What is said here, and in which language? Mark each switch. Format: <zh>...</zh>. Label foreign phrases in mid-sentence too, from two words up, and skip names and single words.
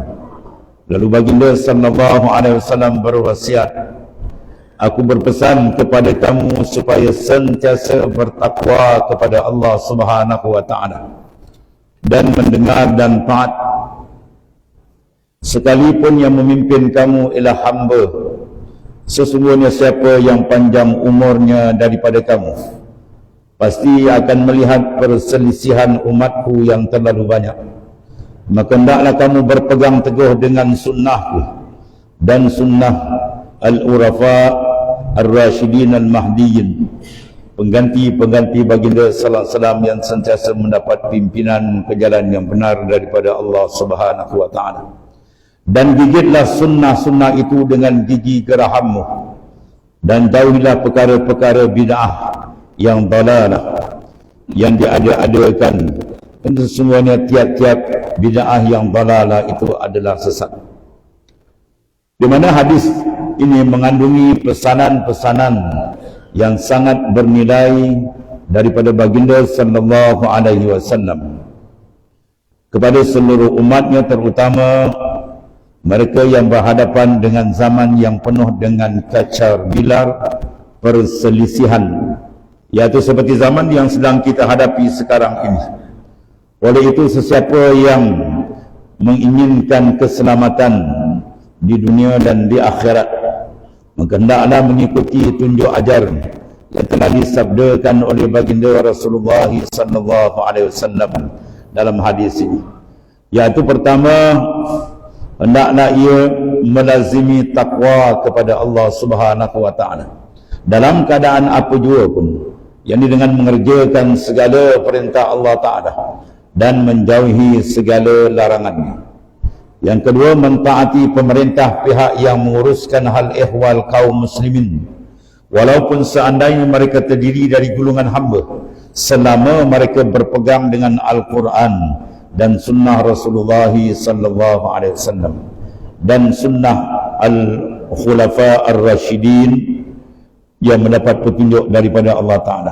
<ms>Lalu baginda</ms> <ar>صلى الله عليه وسلم</ar> <ms>berwasiat, aku berpesan kepada kamu supaya sentiasa bertakwa kepada Allah</ms> <ar>سبحانه وتعالى</ar> <ms>dan mendengar dan taat, sekalipun yang memimpin kamu ialah hamba. Sesungguhnya siapa yang panjang umurnya daripada kamu pasti akan melihat perselisihan umatku yang terlalu banyak. Maka hendaklah kamu berpegang teguh dengan sunnahku dan sunnah</ms> <ar>العرفاء الراشدين المهديين,</ar> <ms>pengganti-pengganti baginda</ms> <ar>صلى الله عليه وسلم</ar> <ms>yang sentiasa mendapat pimpinan ke jalan yang benar daripada Allah</ms> <ar>سبحانه وتعالى.</ar> <ms>Dan gigitlah sunnah-sunnah itu dengan gigi gerahammu, dan jauhilah perkara-perkara bid'ah yang dalalah, yang diada-adakan. Dan sesungguhnya tiap-tiap bid'ah yang dalalah itu adalah sesat. Di mana hadis ini mengandungi pesanan-pesanan yang sangat bernilai daripada baginda</ms> <ar>صلى الله عليه وسلم</ar> <ms>kepada seluruh umatnya, terutama mereka yang berhadapan dengan zaman yang penuh dengan kacar bilar perselisihan, iaitu seperti zaman yang sedang kita hadapi sekarang ini. Oleh itu, sesiapa yang menginginkan keselamatan di dunia dan di akhirat, maka hendaklah mengikuti tunjuk ajar yang telah disabdakan oleh baginda Rasulullah</ms> <ar>صلى الله عليه وسلم</ar> <ms>dalam hadis ini, iaitu pertama, hendaklah ia melazimi takwa kepada Allah</ms> <ar>سبحانه وتعالى</ar> <ms>dalam keadaan apa jua pun, yakni dengan mengerjakan segala perintah Allah taala dan menjauhi segala larangannya. Yang kedua, mentaati pemerintah pihak yang menguruskan hal ehwal kaum muslimin, walaupun seandainya mereka terdiri dari golongan hamba, selama mereka berpegang dengan Al-Quran dan sunnah Rasulullah</ms> <ar>صلى الله عليه وسلم</ar> <ms>dan sunnah</ms> <ar>الخلفاء الراشدين</ar> <ms>yang mendapat petunjuk daripada Allah taala.</ms>